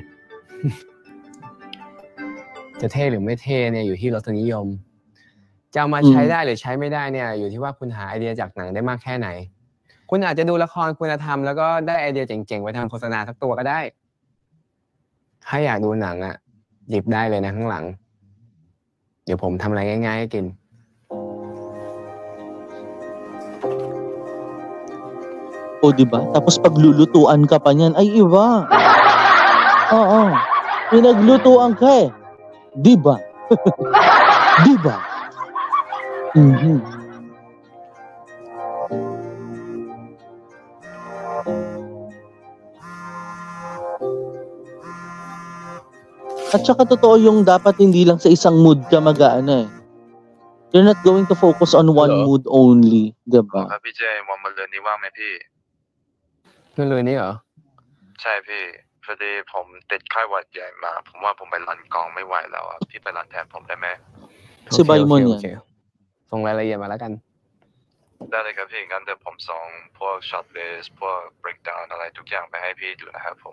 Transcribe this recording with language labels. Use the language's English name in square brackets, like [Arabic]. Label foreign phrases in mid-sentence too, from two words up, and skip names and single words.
[Thai] จะเท่หรือไม่เท่เนี่ยอยู่ที่รสนิยมจะเอามาใช้ได้หรือใช้ไม่ได้เนี่ยอยู่ที่ว่าคุณหาไอเดียจากหนังได้มากแค่ไหนคุณอาจจะดูละครคุณธรรมแล้วก็ได้ไอเดียเจ๋งๆไปทำโฆษณาสักตัวก็ได้ถ้าอยากดูหนังอ่ะหยิบได้เลยนะข้างหลังเดี๋ยวผมทำอะไรง่ายๆให้กิน [Filipino] O, diba? Tapos paglulutuan ka pa niyan, ay iba. Oo. Pinaglutuan ka eh. Diba? Diba? Mm-hmm. At saka totoo yung dapat hindi lang sa isang mood ka mag-aano eh. [English] You're not going to focus on one mood only, [Filipino] diba? [Thai] ครับพี่เจวันมะรืนนี้ว่างไหมพี่ เรื่องเลยนี่เหรอ ใช่พี่พอดีผมติดไข้หวัดใหญ่มาผมว่าผมไปรันกองไม่ไหวแล้วอ่ะพี่ไปรันแทนผมได้ไหม [Filipino] Subay mo [Thai] โอ [Filipino] niyan. [Thai] เคส่งรายละเอียดมาแล้วกัน ได้เลยครับพี่งั้นเดี๋ยวผมส่งพวกช็อตลิสต์พวก breakdown อะไรทุกอย่างไปให้พี่ดูนะครับผม